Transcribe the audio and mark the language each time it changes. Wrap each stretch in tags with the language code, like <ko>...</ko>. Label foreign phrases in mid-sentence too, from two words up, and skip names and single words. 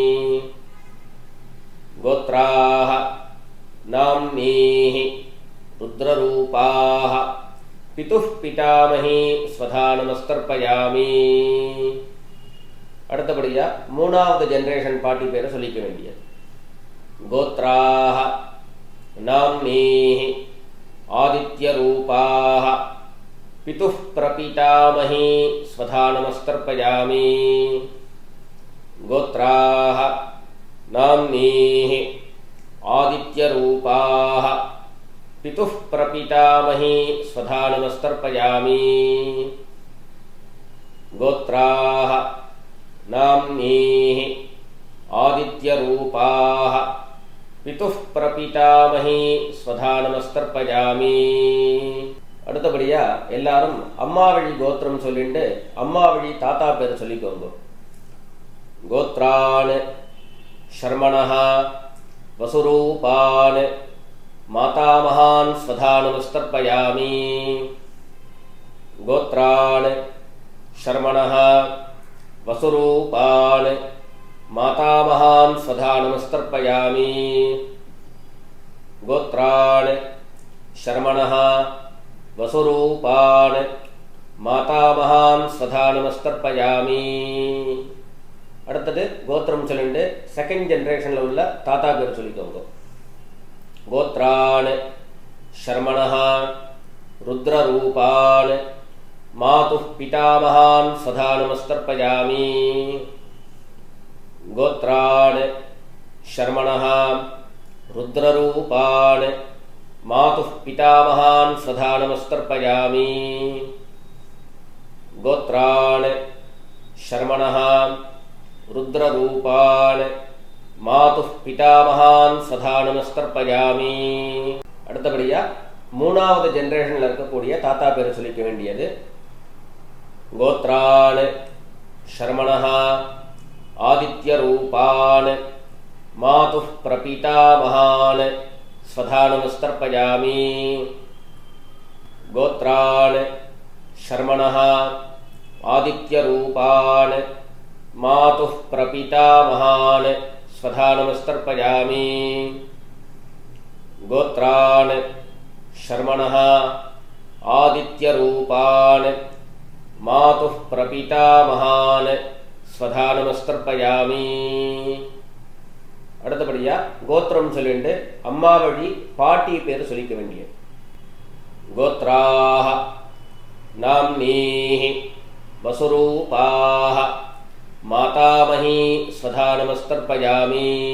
<sa>गोत्राः नाम्नीः रुद्ररूपाः पितुः पितामही स्वधा नमस्तर्पयामि.</sa> <ta>அடுத்தபடியா மூணாவது ஜெனரேஷன் பாட்டி பேரை சொல்லிக்க வேண்டியது.</ta> <sa>गोत्राः नाम्नीः आदित्यरूपाः पितुः प्रपितामही स्वधा नमस्तर्पयामि। गोत्राः नाम्नीः आदित्यरूपाः पितुः प्रपितामही स्वधा नमस्तर्पयामि। गोत्राः नाम्नीः आदित्यरूपाः पितुः प्रपितामही स्वधा नमस्तर्पयामि।</sa> <ta>அடுத்தபடியா எல்லாரும் அம்மா வழி கோத்திரம் சொல்லிட்டு அம்மா வழி தாத்தா பேர் சொல்லிக்கோங்க.</ta> <sa>गोत्रान् शर्मणः वसुरूपान् मातामहान् स्वधा नमस्तर्पयामि. गोत्रान् शर्मणः वसुरूपान् मातामहान् स्वधा नमस्तर्पयामि. गोत्रान् शर्मणः वसुरूपान् मातामहान् स्वधा नमस्तर्पयामि.</sa> <ta>அடுத்தது கோத்திரம் சொல்லிட்டு</ta> <en>second generationல</en> <ta>உள்ள தாத்தா பேர் சொல்லிக்கோங்க.</ta> <sa>गोत्रान् शर्मणः रुद्ररूपान् मातुः पितामहान् स्वधा नमस्तर्पयामि. गोत्रान् शर्मणः रुद्ररूपान् मातुः पितामहान् स्वधा नमस्तर्पयामि. गोत्रान् शर्मणः रुद्ररूपान् मातुः पितामहान् स्वधा नमस्तर्पयामि.</sa> <ta>அடுத்தபடியா மூணாவது ஜெனரேஷன்ல இருக்கக்கூடிய தாத்தா பேர் சொல்லிக்க வேண்டியது.</ta> <sa>गोत्रान् शर्मणः आदित्यरूपान् मातुः प्रपितामहान् स्वधा नमस्तर्पयामि. गोत्रान् शर्मणः आदित्यरूपान् मातुः प्रपितामहान् स्वधा नमस्तर्पयामि. गोत्रान् शर्मणः आदित्यरूपान् मातुः प्रपितामहान् स्वधा नमस्तर्पयामि.</sa> <ta>அடுத்தபடியா கோத்திரம் சொல்லிட்டு அம்மா வழி பாட்டி பேர் சொல்லிக்க வேண்டியது.</ta> <sa>गोत्राः नाम्नीः वसुरूपाः मातामही स्वधा नमस्तर्पयामि.</sa>